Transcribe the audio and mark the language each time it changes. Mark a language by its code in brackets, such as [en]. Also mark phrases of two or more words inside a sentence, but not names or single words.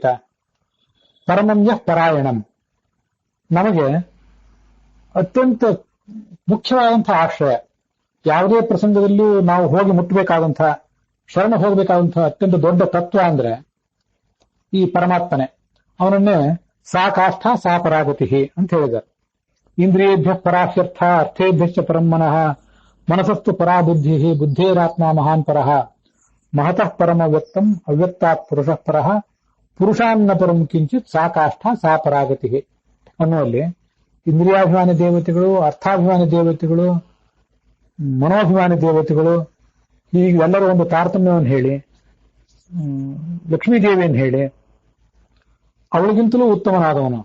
[sa] ಪರಮಮ್ಯ ಪರಾಯಣಂ, [kn] ನಮಗೆ ಅತ್ಯಂತ ಮುಖ್ಯವಾದಂತಹ ಆಶ್ರಯ. ಯಾವುದೇ ಪ್ರಸಂಗದಲ್ಲಿಯೂ ನಾವು ಹೋಗಿ ಮುಟ್ಟಬೇಕಾದಂತಹ, ಶರಣ ಹೋಗಬೇಕಾದಂತಹ ಅತ್ಯಂತ ದೊಡ್ಡ ತತ್ವ ಅಂದ್ರೆ ಈ ಪರಮಾತ್ಮನೆ. ಅವನನ್ನೇ [sa] ಸಾ ಕಾಷ್ಠ ಸಾ ಪರಾಗತಿ [kn] ಅಂತ ಹೇಳಿದ್ದಾರೆ. [sa] ಇಂದ್ರಿಯೇಭ್ಯ ಪರಾಹ್ಯರ್ಥ, ಅರ್ಥೇಭ್ಯಶ್ಚ ಪರಂ ಮನಃ, ಮನಸಸ್ತು ಪರಾ ಬುದ್ಧಿ, ಬುದ್ಧೇರಾತ್ಮ ಮಹಾನ್ ಪರಃ, ಮಹತಃ ಪರಮ ವ್ಯಕ್ತಂ ಅವ್ಯಕ್ತಾತ್ ಪುರುಷಃ ಪರಃ, ಪುರುಷಾನ್ನ ಪರಂ ಕಿಂಚಿತ್ ಸಾ ಕಾಷ್ಠ ಸಾ ಪರಾಗತಿ [kn] ಅನ್ನುವಲ್ಲಿ ಇಂದ್ರಿಯಾಭಿಮಾನಿ ದೇವತೆಗಳು, ಅರ್ಥಾಭಿಮಾನಿ ದೇವತೆಗಳು, ಮನೋಭಿಮಾನಿ ದೇವತೆಗಳು ಹೀಗೆ ಎಲ್ಲರೂ ಒಂದು ತಾರತಮ್ಯವನ್ನು ಹೇಳಿ, ಲಕ್ಷ್ಮೀದೇವಿಯನ್ನು ಹೇಳಿ ಅವಳಿಗಿಂತಲೂ ಉತ್ತಮನಾದವನು.